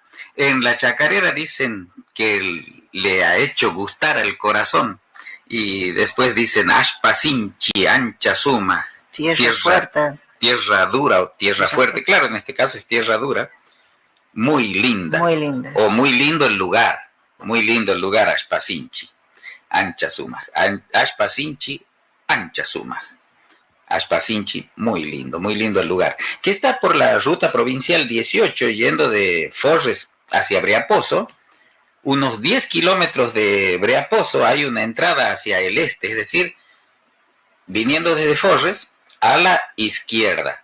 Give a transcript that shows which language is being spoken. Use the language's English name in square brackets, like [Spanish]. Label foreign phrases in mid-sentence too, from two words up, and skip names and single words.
[Spanish] En la chacarera dicen que le ha hecho gustar al corazón. Y después dicen [Quechua] Ashpasinchi, ancha suma. [Spanish] Tierra fuerte. Tierra dura o tierra fuerte. Claro, en este caso es tierra dura. Muy linda. Muy linda. O muy lindo el lugar. Muy lindo el lugar, [Quechua] Ashpasinchi. Ancha suma. Ashpasinchi, ancha suma. Ashpasinchi, [Spanish] muy lindo el lugar, que está por la ruta provincial 18, yendo de Forres hacia Breaposo. Unos 10 kilómetros de Breaposo hay una entrada hacia el este, es decir, viniendo desde Forres a la izquierda.